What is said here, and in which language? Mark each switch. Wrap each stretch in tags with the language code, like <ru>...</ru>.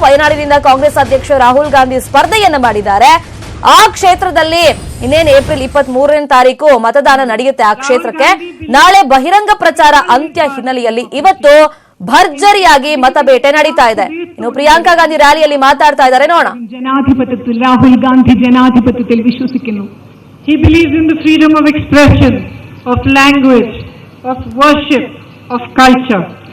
<kn>ವಯನಾಡಿನಿಂದ ಕಾಂಗ್ರೆಸ್ ಅಧ್ಯಕ್ಷ ರಾಹುಲ್ ಗಾಂಧಿ ಸ್ಪರ್ಧೆಯನ್ನ ಮಾಡಿದ್ದಾರೆ. ಆ ಕ್ಷೇತ್ರದಲ್ಲಿ ಇನ್ನೇನು ಏಪ್ರಿಲ್ 23ನೇ ತಾರೀಕು ಮತದಾನ ನಡೆಯುತ್ತೆ. ಆ ಕ್ಷೇತ್ರಕ್ಕೆ ನಾಳೆ ಬಹಿರಂಗ ಪ್ರಚಾರ ಅಂತ್ಯ ಹಿನ್ನೆಲೆಯಲ್ಲಿ ಇವತ್ತು ಭರ್ಜರಿಯಾಗಿ ಮತಬೇಟೆ ನಡೀತಾ ಇದೆ. ಇನ್ನು ಪ್ರಿಯಾಂಕಾ ಗಾಂಧಿ ರ್ಯಾಲಿಯಲ್ಲಿ ಮಾತಾಡ್ತಾ ಇದ್ದಾರೆ, ನೋಡೋಣ.</kn> <ml>ജനാധിപത്യത്തിൽ രാഹുൽ ഗാന്ധി ജനാധിപത്യത്തിൽ വിശ്വസിക്കുന്നു.</ml> <en>He believes in the freedom of expression, of language, of worship, of culture.</en>